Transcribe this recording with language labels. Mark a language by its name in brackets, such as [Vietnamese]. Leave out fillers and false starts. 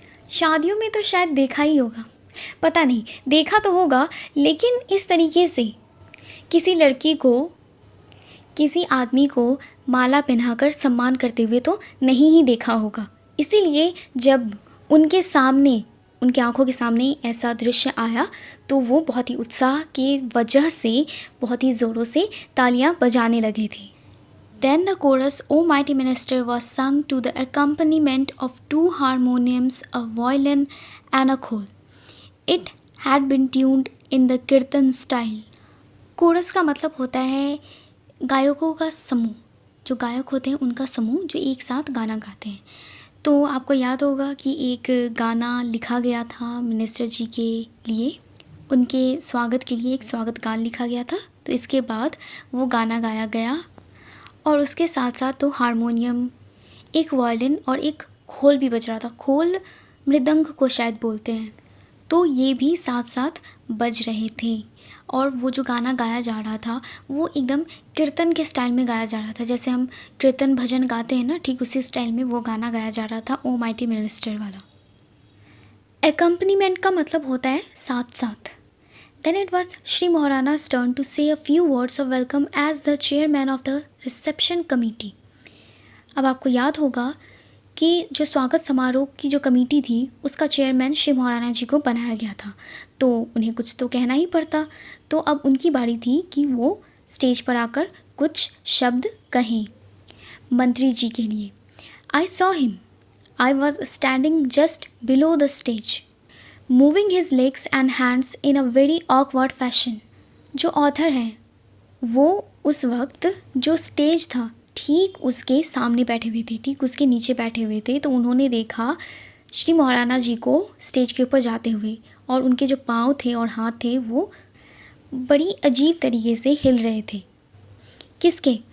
[Hindi] शादियों में तो शायद देखा ही होगा, पता नहीं, देखा तो होगा, लेकिन इस तरीके से किसी लड़की को किसी आदमी को माला पहनाकर सम्मान करते हुए तो नहीं ही देखा होगा। इसीलिए जब उनके सामने, उनकी आंखों के सामने ऐसा दृश्य आया तो वो बहुत ही उत्साह की वजह से बहुत ही ज़ोरों से तालियां बजाने लगे थे। [English] Then the chorus, O mighty minister, was sung to the accompaniment of 2 harmoniums, a violin and a khol. It had been tuned in the kirtan style. [Hindi] Coarse का मतलब होता है गायकों का समूह, जो गायक होते हैं उनका समूह जो एक साथ गाना गाते हैं। तो आपको याद होगा कि एक गाना लिखा गया था मिनिस्टर जी के लिए, उनके स्वागत के लिए एक स्वागत गान लिखा गया था। तो इसके बाद वो गाना गाया गया और उसके साथ साथ तो हारमोनियम, एक वायलिन और एक खोल भी बज रहा था। खोल मृदंग को शायद बोलते हैं। तो ये भी साथ साथ बज रहे थे और वो जो गाना गाया जा रहा था वो एकदम कीर्तन के स्टाइल में गाया जा रहा था। जैसे हम कीर्तन भजन गाते हैं ना, ठीक उसी स्टाइल में वो गाना गाया जा रहा था, ओ माइटी मिनिस्टर वाला। एकम्पनीमेंट का मतलब होता है साथ साथ। [English] Then it was Shri Maharana's turn to say a few words of welcome as the chairman of the reception committee. [Hindi] अब आपको याद होगा कि जो स्वागत समारोह की जो कमेटी थी उसका चेयरमैन श्री महाराणा जी को बनाया गया था, तो उन्हें कुछ तो कहना ही पड़ता। तो अब उनकी बारी थी कि वो स्टेज पर आकर कुछ शब्द कहें मंत्री जी के लिए। [English] I saw him. I was standing just below the stage, moving his legs and hands in a very awkward fashion. [Hindi] जो ऑथर हैं वो उस वक्त जो स्टेज था ठीक उसके सामने बैठे हुए थे, ठीक उसके नीचे बैठे हुए थे। तो उन्होंने देखा श्री महाराणा जी को स्टेज के ऊपर जाते हुए और उनके जो पाँव थे और हाथ थे वो बड़ी अजीब तरीके से हिल रहे थे। किसके?